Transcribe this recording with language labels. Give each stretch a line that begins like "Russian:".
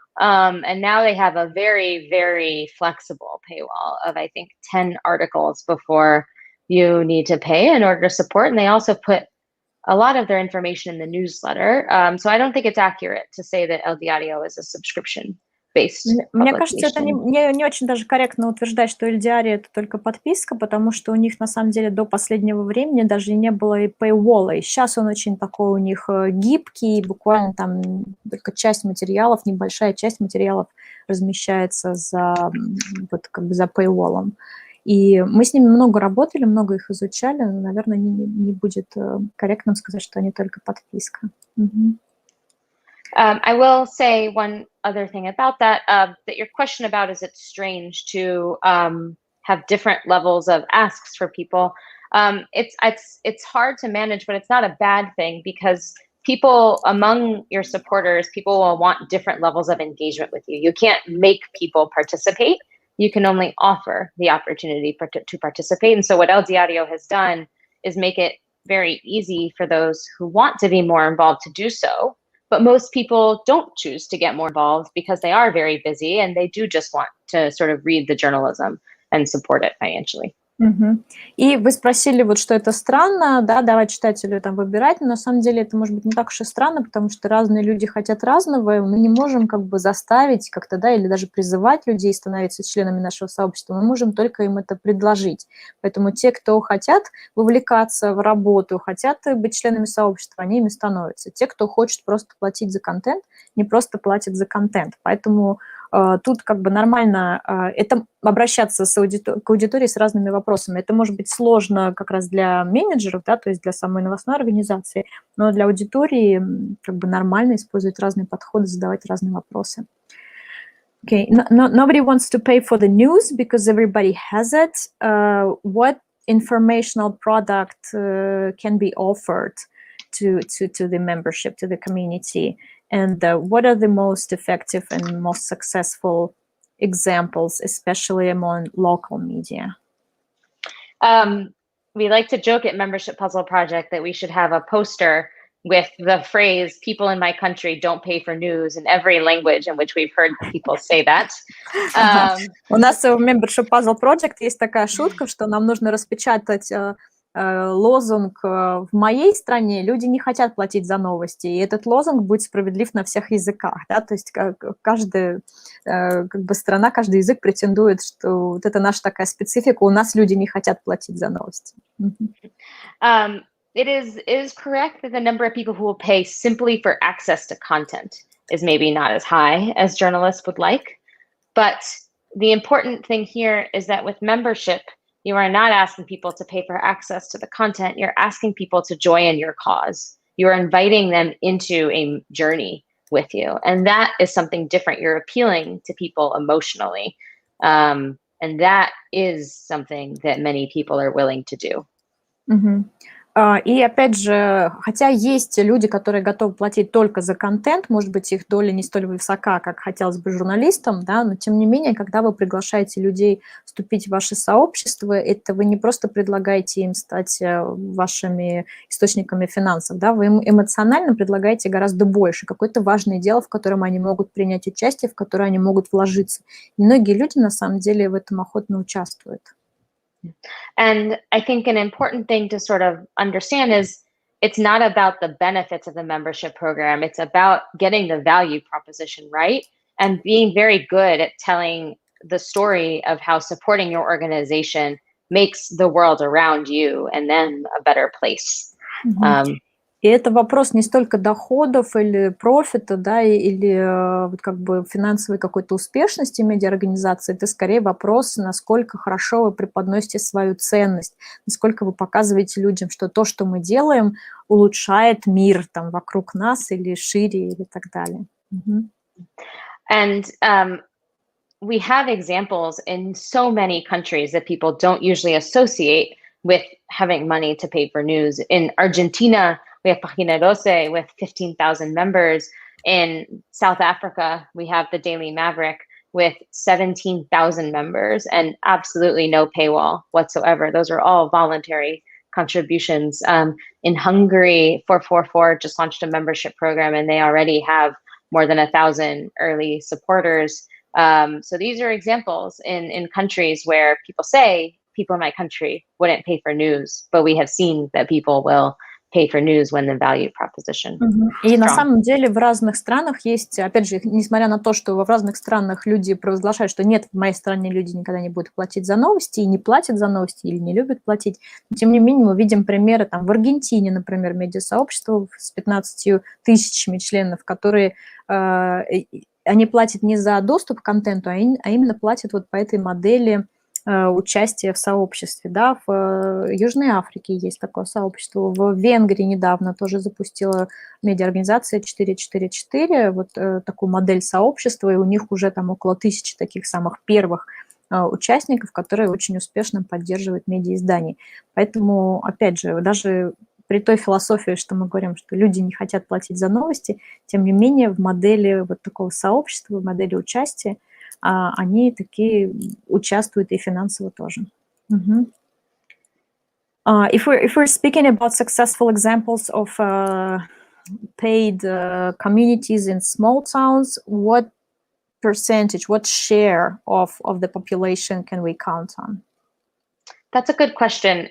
English: And now they have a very, very flexible paywall of, I think, 10 articles before you need to pay in order to support. And they also put a lot of their information in the newsletter. So I don't think it's accurate to say that Eldiario is a subscription-based
Russian: Мне кажется, это не очень даже корректно утверждать, что Эльдиари это только подписка, потому что у них на самом деле до последнего времени даже не было и paywall. И сейчас он очень такой у них гибкий, буквально там только часть материалов, небольшая часть материалов размещается за, вот, как бы за paywall. И мы с ними много работали, много их изучали, но, наверное, не будет корректным сказать, что они только подписка.
English: I will say one other thing about that, that your question about, is it strange to have different levels of asks for people? It's hard to manage, but it's not a bad thing, because people among your supporters, people will want different levels of engagement with you. You can't make people participate. You can only offer the opportunity to participate. And so what Eldiario has done is make it very easy for those who want to be more involved to do so. But most people don't choose to get more involved because they are very busy and they do just want to sort of read the journalism and support it financially.
Russian: И вы спросили, вот, что это странно, да, давать читателю там выбирать, но на самом деле это может быть не так уж и странно, потому что разные люди хотят разного, и мы не можем как бы заставить как-то, да, или даже призывать людей становиться членами нашего сообщества, мы можем только им это предложить. Поэтому те, кто хотят вовлекаться в работу, хотят быть членами сообщества, они ими становятся. Те, кто хочет просто платить за контент, не просто платят за контент. Поэтому тут как бы нормально это обращаться к аудитории с разными вопросами. Это может быть сложно как раз для менеджеров, да, то есть для самой новостной организации, но для аудитории как бы нормально использовать разные подходы, задавать разные вопросы.
English: Okay, nobody wants to pay for the news because everybody has it. What informational product can be offered to the membership, to the community? And what are the most effective and most successful examples, especially among local media? We like to joke at Membership Puzzle Project that we should have a poster with the phrase, "People in my country don't pay for news," in every language in which we've heard people say that.
Russian: У нас в Membership Puzzle Project есть такая шутка, что нам нужно распечатать лозунг «В моей стране люди не хотят платить за новости», и этот лозунг будет справедлив на всех языках, да, то есть каждая как бы страна, каждый язык претендует, что вот это наша такая специфика, у нас люди не хотят платить за новости.
English: It is correct that the number of people who will pay simply for access to content is maybe not as high as journalists would like, but the important thing here is that with membership, you are not asking people to pay for access to the content. You're asking people to join your cause. You're inviting them into a journey with you. And that is something different. You're appealing to people emotionally. And that is something that many people are willing to do.
Russian: И опять же, хотя есть люди, которые готовы платить только за контент, может быть, их доля не столь высока, как хотелось бы журналистам, да, но тем не менее, когда вы приглашаете людей вступить в ваше сообщество, это вы не просто предлагаете им стать вашими источниками финансов, да, вы им эмоционально предлагаете гораздо больше, какое-то важное дело, в котором они могут принять участие, в которое они могут вложиться. И многие люди, на самом деле, в этом охотно участвуют.
English: And I think an important thing to sort of understand is it's not about the benefits of the membership program. It's about getting the value proposition right and being very good at telling the story of how supporting your organization makes the world around you and them a better place.
Russian: И это вопрос не столько доходов или профита, да, или вот как бы финансовой какой-то успешности медиаорганизации, это скорее вопрос, насколько хорошо вы преподносите свою ценность, насколько вы показываете людям, что то, что мы делаем, улучшает мир там вокруг нас или шире, или так далее.
English: And we have examples in so many countries that people don't usually associate with having money to pay for news. In Argentina, we have Página 12 with 15,000 members. In South Africa, we have the Daily Maverick with 17,000 members and absolutely no paywall whatsoever. Those are all voluntary contributions. In Hungary, 444 just launched a membership program and they already have more than 1,000 early supporters. So these are examples in countries where people say people in my country wouldn't pay for news, but we have seen that people will pay for news when the value proposition
Russian: И
English: is
Russian: на
English: strong.
Russian: самом деле в разных странах есть, опять же, несмотря на то, что в разных странах люди провозглашают, что нет, в моей стране люди никогда не будут платить за новости, и не платят за новости, или не любят платить, но тем не менее мы видим примеры там в Аргентине, например, медиасообщество с 15 тысячами членов, которые они платят не за доступ к контенту, а именно платят вот по этой модели участия в сообществе. Да? В Южной Африке есть такое сообщество, в Венгрии недавно тоже запустила медиаорганизация 444, вот такую модель сообщества, и у них уже там около 1000 таких самых первых участников, которые очень успешно поддерживают медиаиздания. Поэтому, опять же, даже при той философии, что мы говорим, что люди не хотят платить за новости, тем не менее в модели вот такого сообщества, в модели участия, они такие участвуют и финансово тоже.
English: If we're speaking about successful examples of paid communities in small towns, what percentage, what share of the population can we count on? That's a good question.